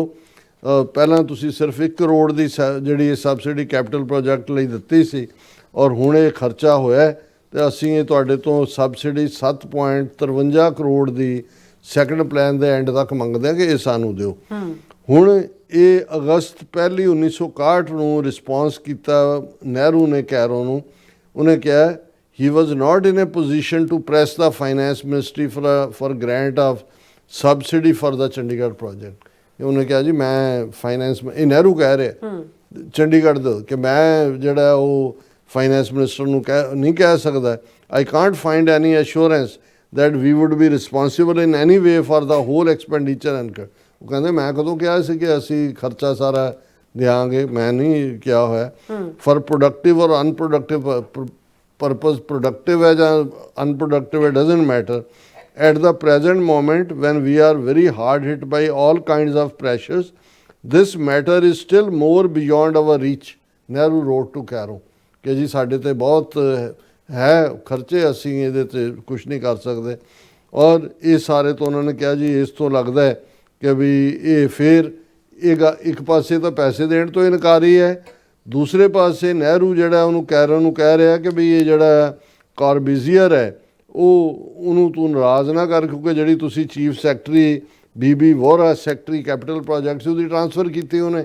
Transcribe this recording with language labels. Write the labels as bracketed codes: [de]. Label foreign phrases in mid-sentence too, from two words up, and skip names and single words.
[pa] ਪਹਿਲਾਂ ਤੁਸੀਂ ਸਿਰਫ 1 ਕਰੋੜ ਦੀ ਜਿਹੜੀ ਸਬਸਿਡੀ [en] capital project [pa] ਲਈ ਦਿੱਤੀ ਸੀ ਔਰ ਹੁਣ ਇਹ ਖਰਚਾ ਹੋਇਆ ਤੇ ਅਸੀਂ ਇਹ ਤੁਹਾਡੇ ਤੋਂ ਸਬਸਿਡੀ 7.53 ਕਰੋੜ ਦੀ [en] second plan [pa] ਦੇ ਐਂਡ ਤੱਕ ਮੰਗਦੇ ਆ ਕਿ ਇਹ ਸਾਨੂੰ ਦਿਓ। ਹੁਣ ਇਹ ਅਗਸਤ 1 1961 ਨੂੰ ਰਿਸਪੌਂਸ ਕੀਤਾ ਨਹਿਰੂ ਨੇ ਕੈਰੋ ਨੂੰ। ਉਹਨੇ ਕਿਹਾ [en] he was not in a position to press the finance ministry for grant of subsidy for the Chandigarh project। [pa] ਉਹਨੇ ਕਿਹਾ ਜੀ ਮੈਂ ਫਾਈਨੈਂਸ, ਇਹ ਨਹਿਰੂ ਕਹਿ ਰਿਹਾ ਚੰਡੀਗੜ੍ਹ ਦਾ, ਕਿ ਮੈਂ ਜਿਹੜਾ ਉਹ [en] finance minister [pa] ਨੂੰ ਨਹੀਂ ਕਹਿ ਸਕਦਾ। [en] I can't find any assurance that we would be responsible in any way for the whole expenditure incurred। [pa] ਉਹ ਕਹਿੰਦੇ ਮੈਂ ਕਦੋਂ ਕਿਹਾ ਸੀ ਕਿ ਅਸੀਂ ਖਰਚਾ ਸਾਰਾ ਦਿਆਂਗੇ, ਮੈਂ ਨਹੀਂ ਕਿਹਾ ਹੋਇਆ। [en] for productive or unproductive purpose, productive [pa] ਹੈ ਜਾਂ [en] unproductive, it doesn't matter at the present moment when we are very hard hit by all kinds of pressures, this matter is still more beyond our reach। [pa] ਨਹਿਰੂ [en] wrote to Cairo [pa] ਕਿ ਜੀ ਸਾਡੇ ਤੇ ਬਹੁਤ ਹੈ ਖਰਚੇ, ਅਸੀਂ ਇਹਦੇ ਤੇ ਕੁਝ ਨਹੀਂ ਕਰ ਸਕਦੇ। ਔਰ ਇਹ ਸਾਰੇ ਤੋਂ ਉਹਨਾਂ ਨੇ ਕਿਹਾ ਜੀ ਇਸ ਤੋਂ ਲੱਗਦਾ ਹੈ ਕਿ ਵੀ ਇਹ ਫਿਰ ਇੱਕ ਪਾਸੇ ਤਾਂ ਪੈਸੇ ਦੇਣ ਤੋਂ ਇਨਕਾਰੀ ਹੈ, ਦੂਸਰੇ ਪਾਸੇ ਨਹਿਰੂ ਜਿਹੜਾ ਉਹਨੂੰ ਕੈਰੋ ਨੂੰ ਕਹਿ ਰਿਹਾ ਕਿ ਵੀ ਇਹ ਜਿਹੜਾ ਕਾਰਬੀਜ਼ੀਅਰ ਹੈ ਉਹਨੂੰ ਤੂੰ ਨਾਰਾਜ਼ ਨਾ ਕਰ, ਕਿਉਂਕਿ ਜਿਹੜੀ ਤੁਸੀਂ [en] chief secretary [pa] ਬੀਬੀ ਵੋਹਰਾ [en] secretary capital projects [pa] ਉਹਦੀ ਟ੍ਰਾਂਸਫਰ ਕੀਤੀ ਉਹਨੇ।